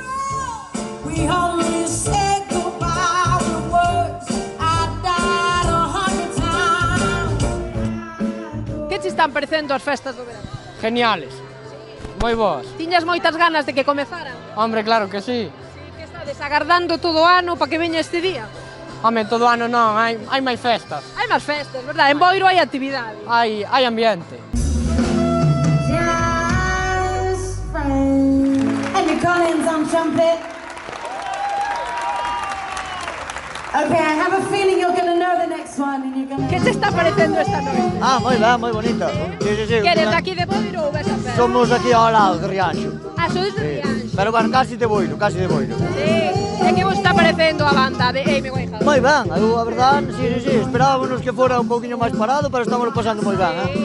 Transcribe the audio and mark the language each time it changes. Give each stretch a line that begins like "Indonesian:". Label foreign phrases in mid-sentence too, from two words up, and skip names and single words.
Galician: Que te están parecendo as festas do verán? Geniales, moi boas. Tiñas moitas ganas de que comezaran?
Spanish: Hombre, claro que sí.
Galician: Desagardando todo o ano para que veña este día? Home, todo ano non, hai máis festas. Hai máis festas, verdad? En Boiro hai actividade. Hai ambiente.
English: Andy Collins on trumpet. Okay, I have a feeling you're going to know the next one and you're going to...
Galician: Que te está parecendo esta noite? Moi ben, moi bonita. Sí. Que eres de aquí de Boiro ou ves a festa? Somos aquí ao lado de Rianxo. Sois de Rianxo?
Spanish: Pero bueno, casi de Boiro.
Galician: Sí. E que vos está parecendo a banda de Amy Winehouse? Moi ben, a verdade, sí. Esperábamos que fora un pouquinho máis parado, pero estamos pasando moi ben,